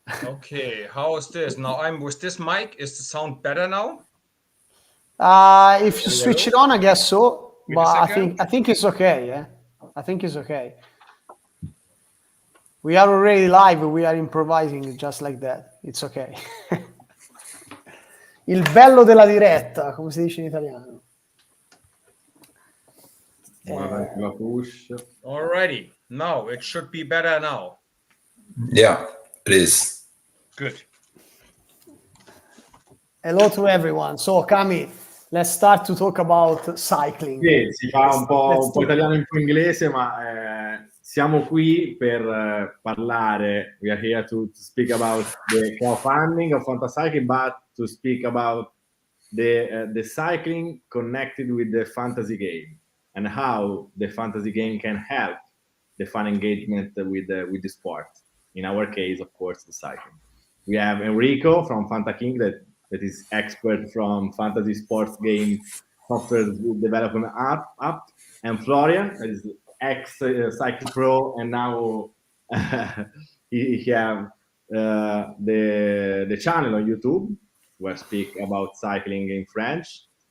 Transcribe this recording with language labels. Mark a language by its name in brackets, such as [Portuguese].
[English] Okay, how is this? Now I'm with this mic. Is the sound better now? If you switch it on, I guess so. Wait a But second. I think it's okay. Yeah, I think it's okay. We are already live. We are improvising just like that. It's okay. [Italian] Il bello della diretta, come si dice in italiano. La push. [English] Alrighty, now it should be better now. Yeah, it is. Good. Hello to everyone. So, Cami, let's start to talk about cycling. [Italian] Sì, si fa un po' italiano e un po' inglese, ma siamo qui per parlare. [English] We are here to speak about the crowdfunding of Fantacycling, but to speak about the cycling connected with the fantasy game and how the fantasy game can help the fan engagement with the sport. In our case, of course, the cycling. We have Enrico from Fantacycling that is expert from fantasy sports game software development app, and Florian is ex-cycle pro, and now he have the channel on YouTube where speak about cycling in French.